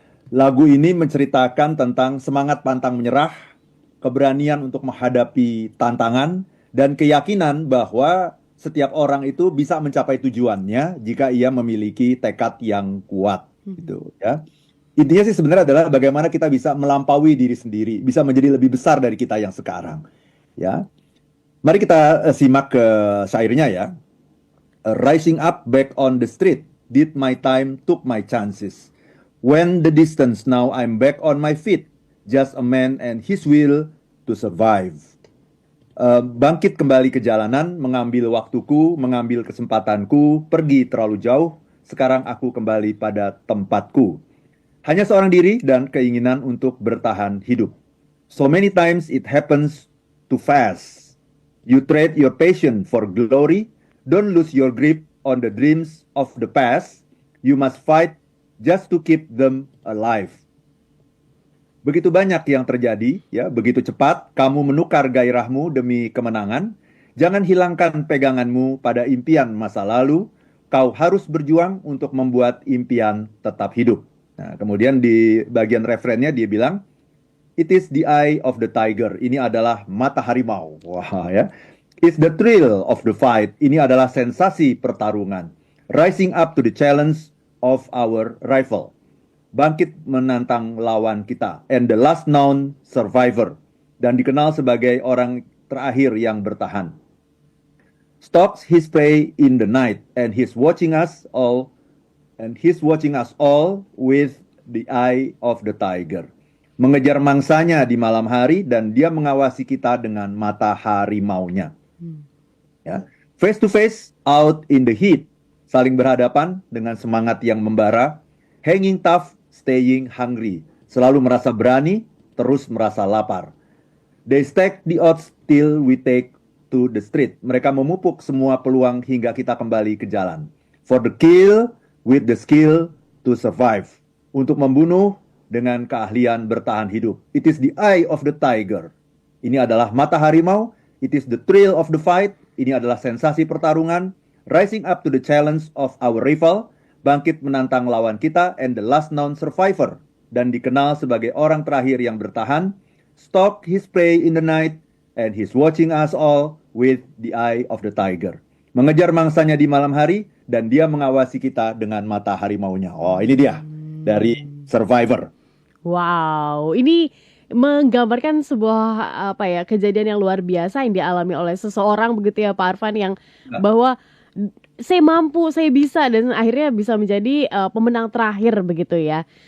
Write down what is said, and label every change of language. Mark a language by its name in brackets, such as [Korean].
[Indonesian] Lagu ini menceritakan tentang semangat pantang menyerah, keberanian untuk menghadapi tantangan, dan keyakinan bahwa setiap orang itu bisa mencapai tujuannya jika ia memiliki tekad yang kuat. Gitu, ya. Intinya sih sebenarnya adalah bagaimana kita bisa melampaui diri sendiri, bisa menjadi lebih besar dari kita yang sekarang. Ya. Mari kita simak ke syairnya ya. [English] Rising up back on the street, did my time, took my chances. When the distance, now I'm back on my feet, just a man and his will to survive. [Indonesian] Bangkit kembali ke jalanan, mengambil waktuku, mengambil kesempatanku, pergi terlalu jauh, sekarang aku kembali pada tempatku. Hanya seorang diri dan keinginan untuk bertahan hidup. [English] So many times it happens too fast. You trade your passion for glory. Don't lose your grip on the dreams of the past. You must fight just to keep them alive. [Indonesian] Begitu banyak yang terjadi, ya, begitu cepat kamu menukar gairahmu demi kemenangan. Jangan hilangkan peganganmu pada impian masa lalu. Kau harus berjuang untuk membuat impian tetap hidup. Nah, kemudian di bagian referennya dia bilang, [English] it is the eye of the tiger. [Indonesian] Ini adalah mata harimau. Wah, ya. [English] It's the thrill of the fight. [Indonesian] Ini adalah sensasi pertarungan. [English] Rising up to the challenge of our rival. [Indonesian] Bangkit menantang lawan kita. [English] And the last known survivor. [Indonesian] Dan dikenal sebagai orang terakhir yang bertahan. [English] Stalks his prey in the night. And he's watching us all. And he's watching us all with the eye of the tiger. [Indonesian] Mengejar mangsanya di malam hari dan dia mengawasi kita dengan mata harimaunya. Ya. [English] Face to face, out in the heat. [Indonesian] Saling berhadapan dengan semangat yang membara. [English] Hanging tough, staying hungry. [Indonesian] Selalu merasa berani, terus merasa lapar. [English] They stack the odds till we take to the street. [Indonesian] Mereka memupuk semua peluang hingga kita kembali ke jalan. [English] For the kill, with the skill to survive. [Indonesian] Untuk membunuh dengan keahlian bertahan hidup. [English] It is the eye of the tiger. [Indonesian] Ini adalah mata harimau. [English] It is the thrill of the fight. [Indonesian] Ini adalah sensasi pertarungan. [English] Rising up to the challenge of our rival. [Indonesian] Bangkit menantang lawan kita. [English] And the last known survivor. [Indonesian] Dan dikenal sebagai orang terakhir yang bertahan. [English] Stalk his prey in the night. And he's watching us all with the eye of the tiger. [Indonesian] Mengejar mangsanya di malam hari. Dan dia mengawasi kita dengan mata harimaunya. Oh, ini dia. Dari Survivor. Wow, ini menggambarkan sebuah kejadian yang luar biasa yang dialami oleh seseorang begitu ya Pak Arfan, yang bahwa saya mampu, saya bisa, dan akhirnya bisa menjadi pemenang terakhir begitu ya.